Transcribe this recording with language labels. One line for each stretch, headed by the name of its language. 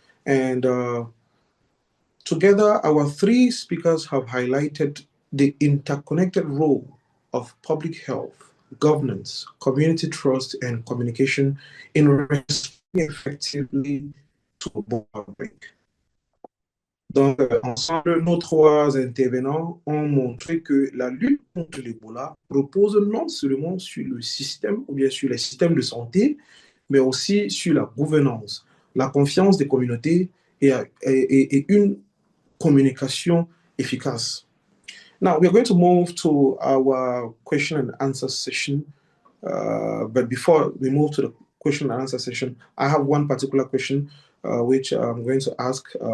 English: And together, our three speakers have highlighted the interconnected role of public health, governance, community trust, and communication in responding effectively to Ebola outbreak.
French: Donc, ensemble, nos trois intervenants ont montré que la lutte contre l'Ebola repose non seulement sur le système ou bien sur les systèmes de santé, mais aussi sur la gouvernance, la confiance des communautés et une communication efficace.
English: Now, we're going to move to our question and answer session. But before we move to the question and answer session, I have one particular question which I'm going to ask.